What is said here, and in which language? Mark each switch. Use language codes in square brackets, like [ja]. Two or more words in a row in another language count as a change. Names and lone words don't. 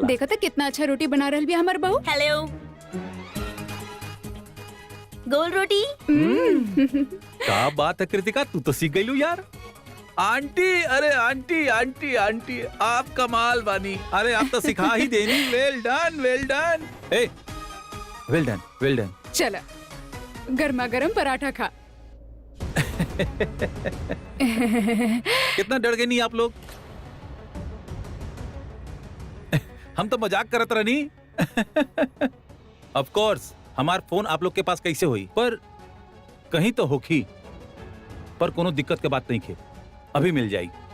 [bho] देखा था कितना अच्छा रोटी बना रहल भी हमार बहू। हेलो गोल रोटी। का बात है कृतिका, तू तो सीख गई यार। आंटी, अरे आंटी आंटी आंटी आप कमाल बानी। अरे आप तो सिखा ही देनी। [en] well done well done. [bho] चला गर्मा गर्म पराठा खा। कितना डर गए नहीं आप लोग? हम तो मजाक करत रहनी। [en] of course [bho] हमार फोन आप लोग के पास कैसे हुई, पर कहीं तो होखी, पर कोनो दिक्कत के बात नहीं खे, अभी मिल जाई।